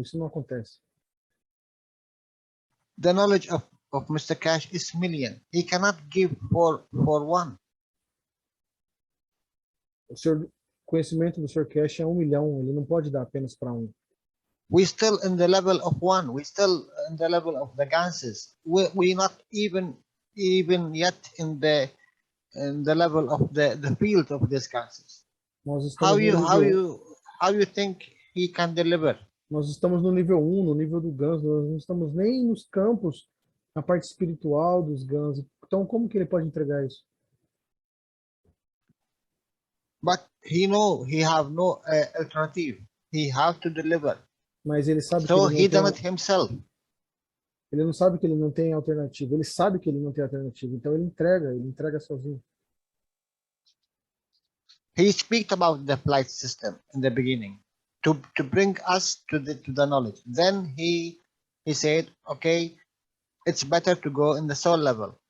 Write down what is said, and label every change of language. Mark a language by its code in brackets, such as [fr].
[pt] Isso não acontece. [en] The knowledge of Mr. Cash is million. He cannot give for 1. [pt] O conhecimento do Sr. Cash é 1 milhão. Ele não pode dar apenas para 1. [en] We still in the level of 1. We still in the level of the ganses. We not even yet in the level of the field of these ganses. How you think he can deliver? [pt] Nós estamos no nível 1, no nível do ganso. Nós não estamos nem nos campos, na parte espiritual dos gansos. Então, como que ele pode entregar isso? [en] But he have no alternative. He have to deliver. [pt] Mas ele sabe [en] so [pt] que [en] he done it himself. [pt] Ele não sabe que ele não tem alternativa. Ele sabe que ele não tem alternativa. Então ele entrega sozinho. [en] He speak about the flight system in the beginning to bring us to the knowledge. Then he said, okay, it's better to go in the soul level.